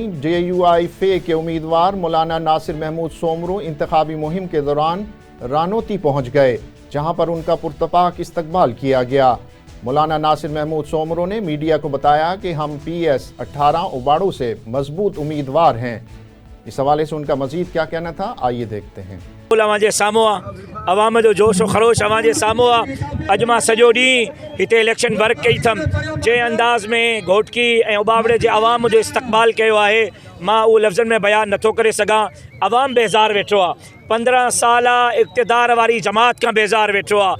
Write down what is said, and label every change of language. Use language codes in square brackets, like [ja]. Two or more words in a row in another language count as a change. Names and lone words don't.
[ur] JUI فے کے امیدوار مولانا ناصر محمود سومرو انتخابی مہم کے دوران رانوتی پہنچ گئے، جہاں پر ان کا پرتپاک استقبال کیا گیا۔ مولانا ناصر محمود سومرو نے میڈیا کو بتایا کہ ہم PS 18 اباڑوں سے مضبوط امیدوار ہیں۔ اس حوالے سے ان کا مزید کیا کہنا تھا، آئیے دیکھتے ہیں۔ [sd] जे साम्हूं आहे अवाम जो जोश ख़रोश अवां जे साम्हूं आहे। अॼु मां सॼो ॾींहुं हिते [en] election work [sd] कई अथमि, जंहिं अंदाज़ में घोटकी ऐं उबावड़े जे अवाम जो इस्तक़बाल कयो आहे, मां उहो लफ़्ज़नि में बयानु नथो करे सघां। अवाम बेज़ार वेठो आहे, 15 साल इक़्तिदार वारी जमात खां बेज़ार वेठो आहे।